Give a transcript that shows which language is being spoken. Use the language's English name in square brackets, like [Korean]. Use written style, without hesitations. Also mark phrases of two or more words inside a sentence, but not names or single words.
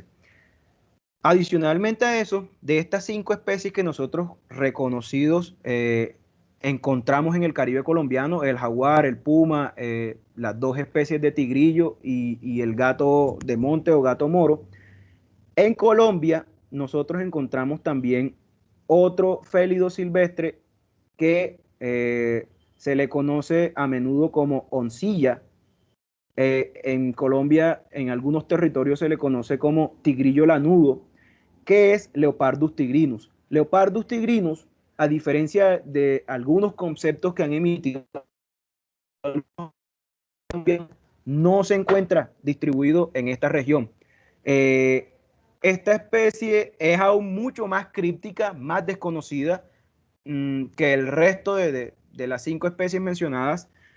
[Spanish] Adicionalmente a eso, de estas 5 especies que nosotros reconocidos encontramos en el Caribe colombiano, el jaguar, el puma, las 2 especies de tigrillo y el gato de monte o gato moro, en Colombia nosotros encontramos también otro félido silvestre que se le conoce a menudo como oncilla. En Colombia, en algunos territorios se le conoce como tigrillo lanudo, que es Leopardus tigrinus. Leopardus tigrinus, a diferencia de algunos conceptos que han emitido, no se encuentra distribuido en esta región. Esta especie es aún mucho más críptica, más desconocida que el resto de las 5 especies mencionadas,